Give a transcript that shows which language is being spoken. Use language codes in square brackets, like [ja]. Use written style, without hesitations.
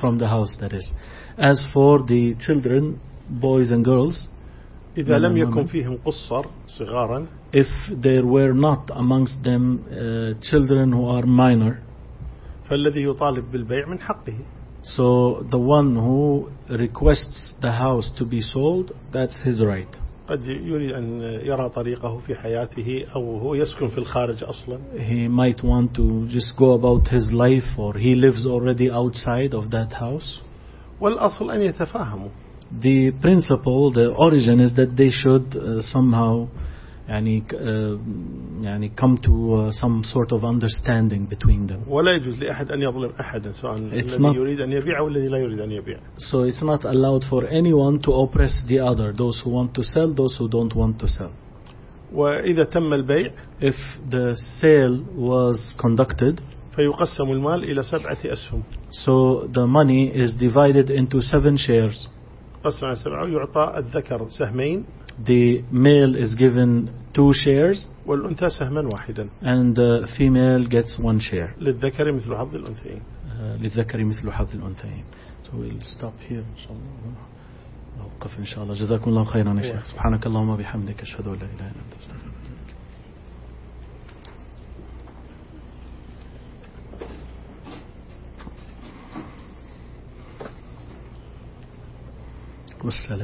[en] from the house that is as for the children boys and girls [ar] إذا لم يكن فيهم قصر صغارا [en] if there were not amongst them children who are minor [ar] فالذي يطالب بالبيع من حقه [en] so the one who requests the house to be sold that's his right [ar] قد يريد أن يرى طريقه في حياته أو هو يسكن في الخارج أصلا [en] He might want to just go about his life or he lives already outside of that house [ar] والأصل أن يتفاهموا [en] The principle, the origin is that they should somehow يعني come to some sort of understanding between them [ar] ولا يجوز لأحد أن يظلم أحدا سواء الذي يريد أن يبيع أو الذي لا يريد أن يبيع [en] so it's not allowed for anyone to oppress the other those who want to sell those who don't want to sell [ar] وإذا تم البيع [en] if the sale was conducted [ar] فيقسم المال إلى 7 أسهم [en] so the money is divided into 7 shares [ar] قسم على 7 ويعطى الذكر سهمين [en] The male is given 2 shares [ar] والأنثى سهماً واحداً [en] and the female gets 1 share [ar] للذكر مثل حظ الأنثيين للذكر مثل حظ الأنثيين [en] so we'll stop here [ar] إن شاء الله نوقف إن شاء الله جزاكم الله خيراً يا شيخ سبحانك اللهم وبحمدك أشهد أن لا إله إلا أنت والسلام